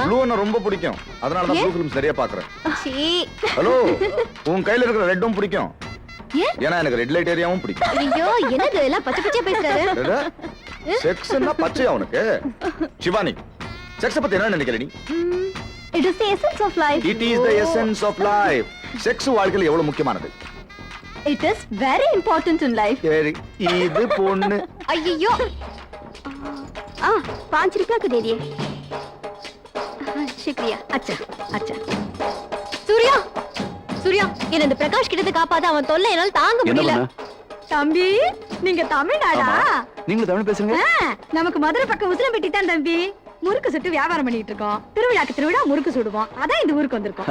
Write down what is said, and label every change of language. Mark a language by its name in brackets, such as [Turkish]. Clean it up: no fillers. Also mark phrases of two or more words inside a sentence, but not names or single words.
[Tamil] ப்ளூன்னா ரொம்ப பிடிக்கும். அதனால தான் [English] blue film [Tamil] சரியா பாக்குறேன். சீ. ஹலோ, உன் கையில இருக்கிற ரெட்டும் பிடிக்கும். ஏன்? ஏன்னா எனக்கு [English] red light [Tamil] ஏரியாவும் பிடிக்கும். ஐயோ, என்னது எல்லாம் பச்சை பச்சையா பேசுறாரு? செக்ஸ்னா பச்சையா உனக்கு? சிவானி, செக்ஸ் பத்தி என்ன நினைக்கிற நீ? [English] It is the essence of life. It is the essence of life. [Tamil] செக்ஸ் வாழ்க்கையில எவ்வளவு முக்கியமானது. [English] It is very important in life. [Tamil] சரி, இது பொண்ணு. [Hindi] ஐயோ. 5 रुपया को दे दिए. शुक्रिया. अच्छा अच्छा. [Tamil] சூர்யா, சூர்யா, என்ன இந்த பிரகாஷ் கிட்ட காப்பாத. அவன் தொல்லை என்னால தாங்க என்ன முடியல. பண்ண? தம்பி, நீங்க தமிழ்நாடா? நீங்களும் தமிழ் பேசுறீங்க? நமக்கு மதுரை பக்கம் உசிலம்பட்டி தான் தம்பி. முறுக்கு சுட்டு வியாபாரம் பண்ணிட்டு இருக்கோம். திருவிழாக்கு திருவிழா முறுக்கு சுடுவோம். அதான் இந்த ஊருக்கு வந்திருக்கோம்.